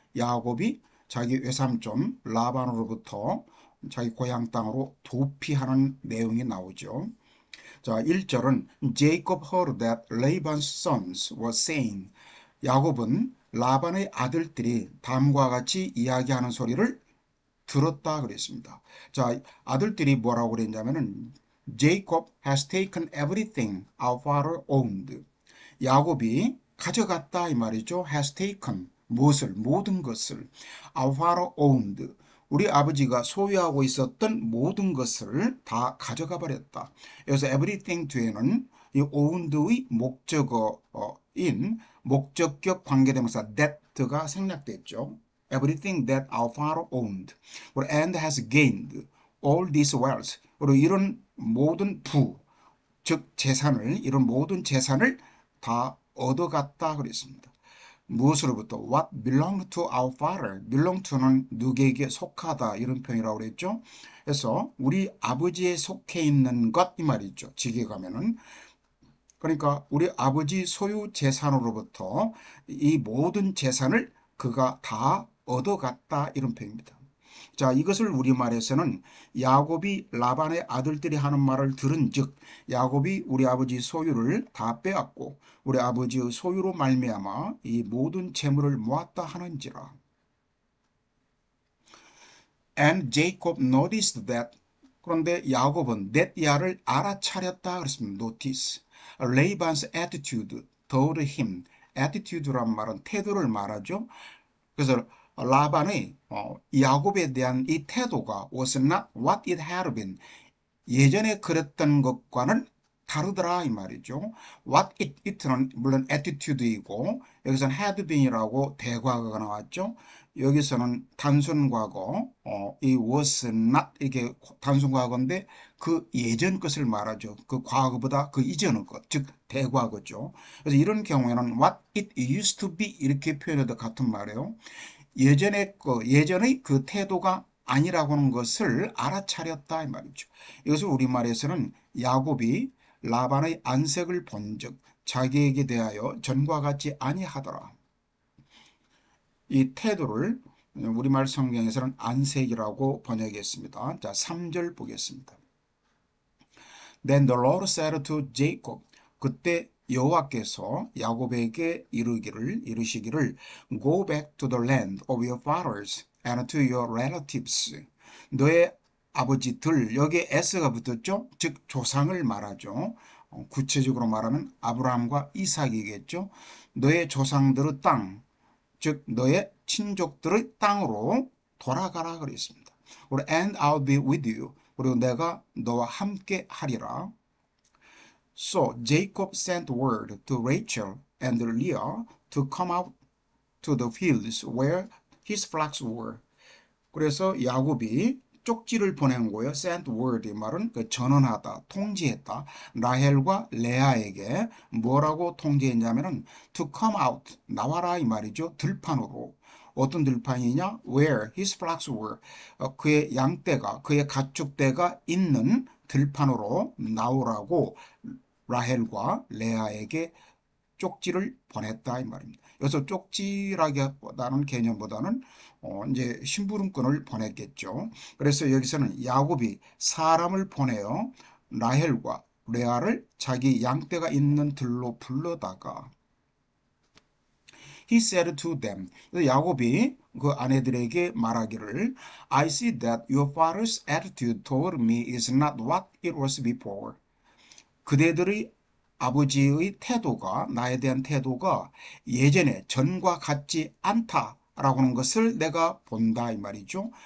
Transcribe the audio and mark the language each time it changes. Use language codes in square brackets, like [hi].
[ko] 야곱이 자기 외삼촌 라반으로부터 자기 고향 땅으로 도피하는 내용이 나오죠. 자, 1절은 [en] Jacob heard that Laban's sons were saying, [ko] 야곱은 라반의 아들들이 다음과 같이 이야기하는 소리를 들었다 그랬습니다. 자, 아들들이 뭐라고 그랬냐면은 [en] Jacob has taken everything our father owned. [ko] 야곱이 가져갔다 이 말이죠. [en] has taken [ko] 무엇을 모든 것을 [en] our father owned [ko] 우리 아버지가 소유하고 있었던 모든 것을 다 가져가 버렸다. 여기서 everything 뒤에는 이 owned의 목적어인 목적격 관계대명사 that가 생략됐죠. [en] Everything that our father owned and has gained all this wealth. [ko] 그리고 이런 모든 즉 재산을 이런 모든 재산을 다 얻어갔다 그랬습니다. 무엇으로부터? [en] What belonged to our father. [ko] belong to는 누구에게 속하다 이런 표현이라고 그랬죠. 그래서 우리 아버지에 속해 있는 것 이 말이죠. 직에 가면은 그러니까 우리 아버지 소유 재산으로부터 이 모든 재산을 그가 다 얻어갔다 이런 표현입니다. 자, 이것을 우리말에서는 야곱이 라반의 아들들이 하는 말을 들은즉 야곱이 우리 아버지 소유를 다 빼앗고 우리 아버지의 소유로 말미암아 이 모든 재물을 모았다 하는지라. [en] And Jacob noticed that. [ko] 그런데 야곱은 that야를 알아차렸다 그랬습니다. [en] notice. Laban's attitude toward him. [ko] attitude란 말은 태도를 말하죠. 그래서 라반의 야곱에 대한 이 태도가 [en] was not what it had been. [ko] 예전에 그랬던 것과는 다르더라 이 말이죠. what it는 물론 attitude이고 여기서는 had been이라고 대과거가 나왔죠. 여기서는 단순 과거, 이 was not 이게 단순 과거인데 그 예전 것을 말하죠. 그 과거보다 그 이전의 것, 즉 대과거죠. 그래서 이런 경우에는 [en] what it used to be [ko] 이렇게 표현해도 같은 말이에요. 예전의 그 태도가 아니라고 하는 것을 알아차렸다 이 말이죠. 이것을 우리말에서는 야곱이 라반의 안색을 본즉 자기에게 대하여 전과 같지 아니하더라. 이 태도를 우리말 성경에서는 안색이라고 번역했습니다. 자, 3절 보겠습니다. [en] Then the Lord said to Jacob. [ko] 그때 여호와께서 야곱에게 이르시기를 [en] Go back to the land of your fathers and to your relatives. [ko] 너의 아버지들, 여기에 s가 붙었죠. 즉 조상을 말하죠. 구체적으로 말하면 아브라함과 이삭이겠죠. 너의 조상들의 땅, 즉 너의 친족들의 땅으로 돌아가라 그랬습니다. [en] And I'll be with you. [ko] 그리고 내가 너와 함께 하리라. [en] So Jacob sent word to Rachel and Leah to come out to the fields where his flocks were. [ko] 그래서 야곱이 쪽지를 보낸 거예요. sent word 이 말은 그 전언하다, 통지했다. 라헬과 레아에게 뭐라고 통지했냐면은 to come out, 나와라 이 말이죠. 들판으로. 어떤 들판이냐? [en] Where his flocks were. [ko] 그의 양떼가, 그의 가축대가 있는 들판으로 나오라고 라헬과 레아에게 쪽지를 보냈다 이 말입니다. 여기서 쪽지라기보다는 개념보다는 이제 심부름꾼을 보냈겠죠. 그래서 여기서는 야곱이 사람을 보내어 라헬과 레아를 자기 양떼가 있는 들로 불러다가 [en] He said to them. [ko] 야곱이 그 아내들에게 말하기를 [en] I see that your father's attitude toward me is not what it was before. [ko] 그대들의 아버지의 태도가 나에 대한 태도가 예전에 전과 같지 않다라고 하는 것을 내가 본다 이 말이죠.